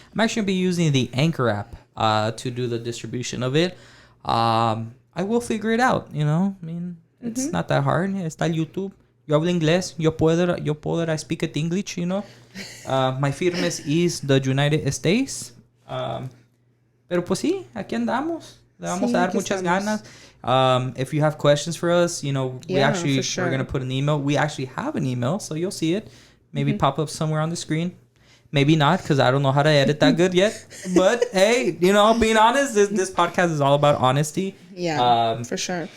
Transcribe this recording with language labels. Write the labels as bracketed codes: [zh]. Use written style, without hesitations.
[en] I'm actually going to be using the Anchor app to do the distribution of it. I will figure it out, it's not that hard. [es] Está YouTube. Yo hablo inglés. Yo puedo I speak it English, My firmes is the United States. Pero pues sí, aquí andamos. Le vamos a dar muchas ganas. [en] If you have questions for us, we're going to put an email. We actually have an email, so you'll see it. Maybe pop up somewhere on the screen. Maybe not, because I don't know how to edit that good yet. But hey, being honest, this podcast is all about honesty. Yeah, for sure.